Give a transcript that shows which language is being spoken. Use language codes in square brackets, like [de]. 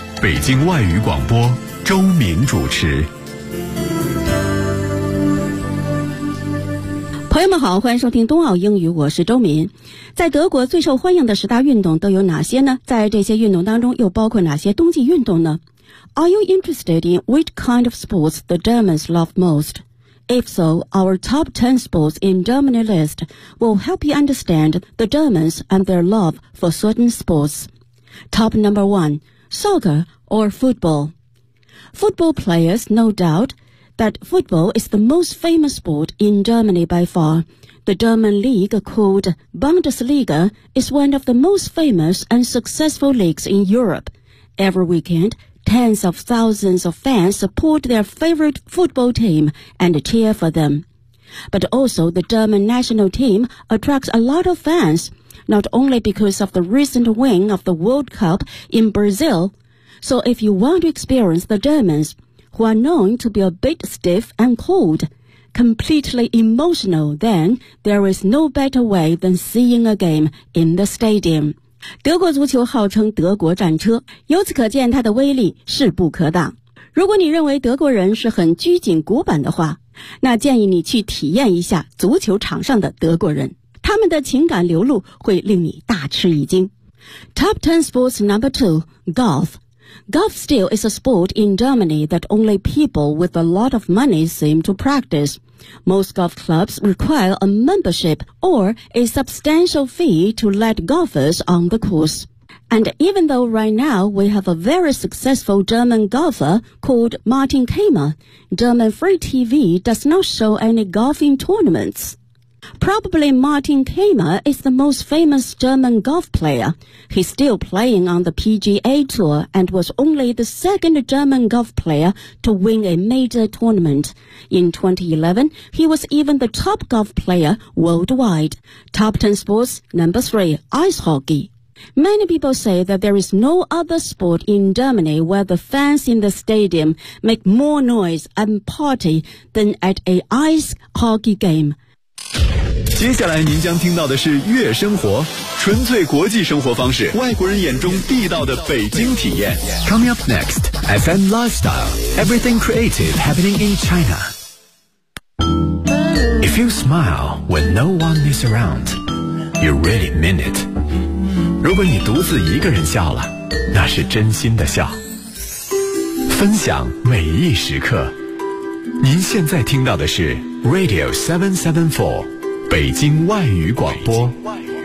[zh] 北京外语广播周明主持。朋友们好，欢迎收听冬奥英语，我是周明。在德国最受欢迎的十大运动都有哪些呢？在这些运动当中又包括哪些冬季运动呢？ [en] Are you interested in which kind of sports the Germans love most? If so, our top 10 sports in Germany list will help you understand the Germans and their love for certain sports. Top number 1. Soccer or football. Football players no doubt that football is the most famous sport in Germany by far. The German league called Bundesliga is one of the most famous and successful leagues in Europe. Every weekend, tens of thousands of fans support their favorite football team and cheer for them. But also the German national team attracts a lot of fansNot only because of the recent win of the World Cup in Brazil. So if you want to experience the Germans, who are known to be a bit stiff and cold, completely emotional, then there is no better way than seeing a game in the stadium. [zh] 德国足球号称德国战车，由此可见它的威力势不可挡。如果你认为德国人是很拘谨古板的话，那建议你去体验一下足球场上的德国人。他们的情感流露会令你大吃一惊。 [en] Top 10 sports number 2, golf. Golf still is a sport in Germany that only people with a lot of money seem to practice. Most golf clubs require a membership or a substantial fee to let golfers on the course. And even though right now we have a very successful German golfer called Martin Kramer, German free TV does not show any golfing tournaments. Probably Martin Kramer is the most famous German golf player. He's still playing on the PGA Tour and was only the second German golf player to win a major tournament. In 2011, he was even the top golf player worldwide. Top 10 sports number 3, ice hockey. Many people say that there is no other sport in Germany where the fans in the stadium make more noise and party than at an ice hockey game. [zh] 接下来您将听到的是悦生活，纯粹国际生活方式，外国人眼中地道的北京体验。 [en] Coming up next, FM Lifestyle, everything creative happening in China. If you smile when no one is around, you really mean it. [zh] 如果你独自一个人笑了，那是真心的笑。分享每一时刻，您现在听到的是 Radio 774北京外语广播。北京外语广播。